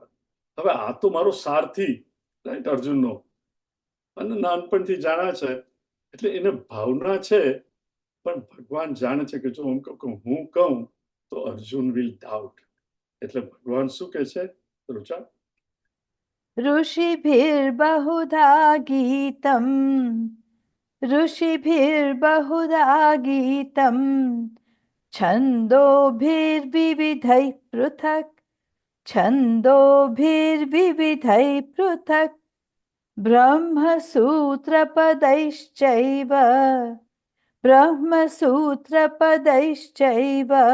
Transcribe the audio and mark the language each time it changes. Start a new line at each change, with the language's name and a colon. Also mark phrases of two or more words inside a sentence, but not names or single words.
Gujarati: હવે આ તો મારો સારથી, રાઈટ, અર્જુનનો, અને નાનપણથી જાણા છે, એટલે એને ભાવના છે. પણ ભગવાન જાણે છે કે જો હું કહું તો અર્જુન
English: will doubt.
Gujarati: એટલે ભગવાન શું કહે છે રુચા?
Sanskrit: ऋषिभिर्बहुधा गीतम् ऋषिभिर्बहुधा गीतम् छन्दोभिर्विविधैः पृथक् छन्दोभिर्विविधैः पृथक् ब्रह्मसूत्रपदैश्चैव ब्रह्मसूत्रपदैश्चैव